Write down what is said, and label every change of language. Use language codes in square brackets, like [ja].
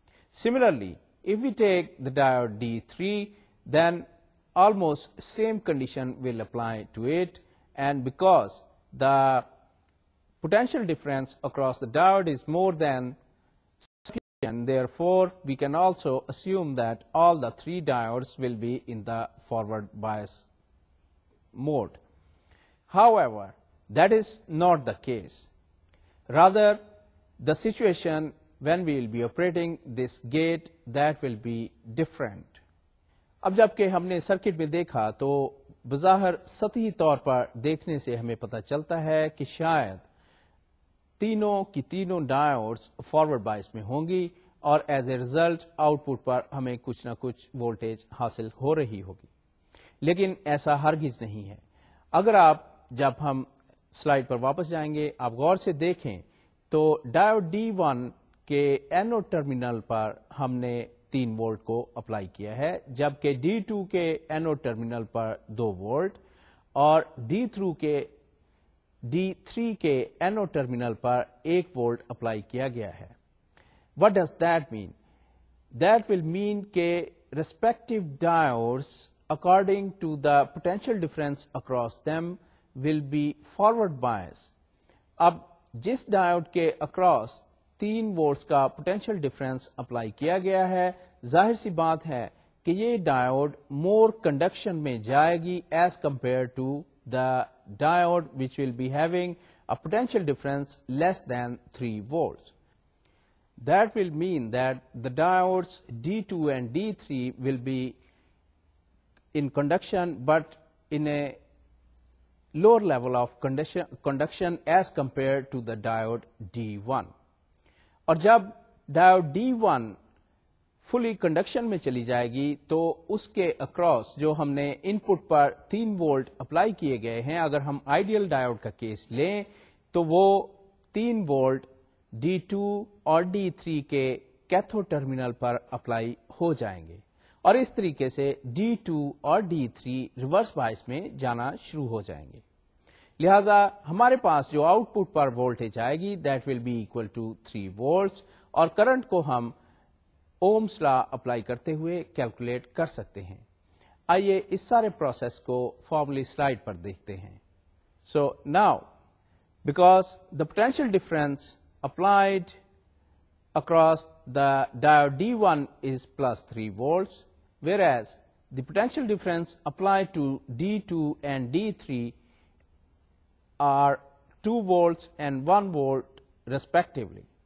[en] Similarly, if we take the diode D3, then almost same condition will apply to it, and because the potential difference across the diode is more than sufficient, therefore we can also assume that all the 3 diodes will be in the forward bias mode. However, that is not the case. Rather, the situation when we will be operating this gate, that will be different. [ur] اب جب کہ ہم نے circuit میں دیکھا تو بظاہر سطحی طور پر دیکھنے سے ہمیں پتہ چلتا ہے کہ شاید تینوں کی تینوں ڈائیوڈز فارورڈ بائس میں ہوں گی، اور [en] as a result [ur] out put پر ہمیں کچھ نہ کچھ وولٹیج حاصل ہو رہی ہوگی، لیکن ایسا ہرگز نہیں ہے۔ اگر آپ جب ہم سلائیڈ پر واپس جائیں گے، آپ غور سے دیکھیں تو ڈائیوڈ D1 کے اینوڈ ٹرمینل پر ہم نے 3 وولٹ کو اپلائی کیا ہے، جبکہ D2 کے اینوڈ ٹرمینل پر 2 وولٹ اور D3 کے اینوڈ ٹرمینل پر 1 وولٹ اپلائی کیا گیا ہے۔ [en] What does that mean? That will mean کہ respective diodes according to the potential difference across them will be forward bias. [ur] اب جس ڈائیوڈ کے اکراس 3 وولٹس کا پوٹینشیل ڈفرینس اپلائی کیا گیا ہے، ظاہر سی بات ہے کہ یہ ڈائیوڈ مور کنڈکشن میں جائے گی [en] As compare to the diode which will be having a potential difference less than 3 volts. That will mean that the diodes D2 and D3 will be in conduction but in a lower level of conduction as compared to the diode D1. [ur] اور جب diode D1 فلی conduction میں چلی جائے گی تو اس کے across جو ہم نے ان پٹ پر 3 وولٹ اپلائی کیے گئے ہیں، اگر ہم آئیڈیل ڈائیوڈ کا کیس لیں تو وہ 3 وولٹ D2 اور D3 کے کیتھوڈ ٹرمینل پر اپلائی ہو جائیں گے، اور اس طریقے سے D2 اور D3 ریورس بائس میں جانا شروع ہو جائیں گے۔ لہذا ہمارے پاس جو آؤٹ پٹ پر وولٹیج آئے گی [en] that will be equal to 3 volts, [ur] اور کرنٹ کو ہم اومس لا اپلائی کرتے ہوئے کیلکولیٹ کر سکتے ہیں۔ آئیے اس سارے پروسیس کو فارملی سلائیڈ پر دیکھتے ہیں۔ [en] So now because the potential difference applied across the diode D1 is plus 3 volts, whereas the potential difference applied to D2 and D3 are 2 volts and 1 volt respectively.